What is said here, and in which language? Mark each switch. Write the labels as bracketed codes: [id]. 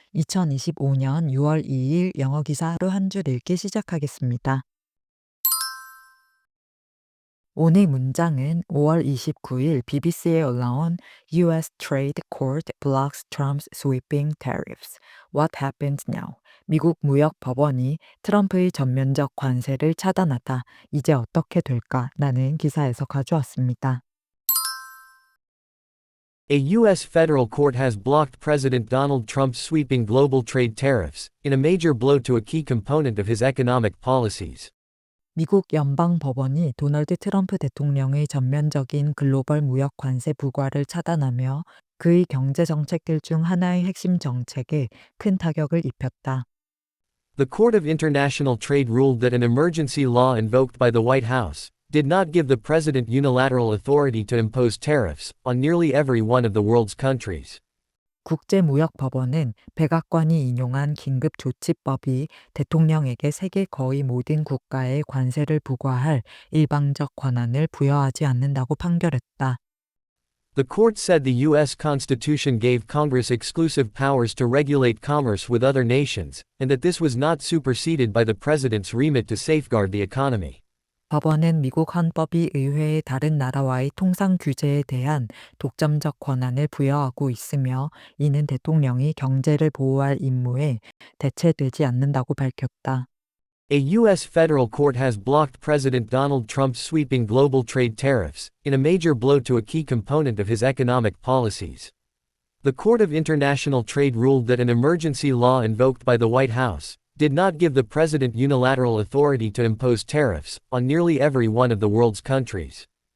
[ko] 2025년 6월 2일 영어 기사 하루 한 줄 읽기 시작하겠습니다. 오늘 문장은 5월 29일 BBC에 올라온 [en] US Trade Court blocks Trump's sweeping tariffs. What happens now? [ko] 미국 무역 법원이 트럼프의 전면적 관세를 차단하다. 이제 어떻게 될까? 라는 기사에서 가져왔습니다. [en] A U.S. federal court has blocked President Donald Trump's sweeping global trade tariffs, in a major blow to a key component of his economic policies. [ko] 미국 연방 법원이 도널드 트럼프 대통령의 전면적인 글로벌 무역 관세 부과를 차단하며 그의 경제 정책들 중 하나의 핵심 정책에 큰 타격을 입혔다. [en] The Court of International Trade ruled that an emergency law invoked by the White House did not give the president unilateral authority to impose tariffs on nearly every one of the world's countries. [ko] 국제무역법원은 백악관이 인용한 긴급조치법이 대통령에게 세계 거의 모든 국가에 관세를 부과할 일방적 권한을 부여하지 않는다고 판결했다. [en] The court said the U.S. Constitution gave Congress exclusive powers to regulate commerce with other nations, and that this was not superseded by the president's remit to safeguard the economy. [ko] 법원은 미국 헌법이 의회의 다른 나라와의 통상 규제에 대한 독점적 권한을 부여하고 있으며 이는 대통령이 경제를 보호할 임무에 대체되지 않는다고 밝혔다. [en] A U.S. federal court has blocked President Donald Trump's sweeping global trade tariffs, in a major blow to a key component of his economic policies. The Court of International Trade ruled that an emergency law invoked by the White House did not give the president unilateral authority to impose tariffs on nearly every one of the world's countries.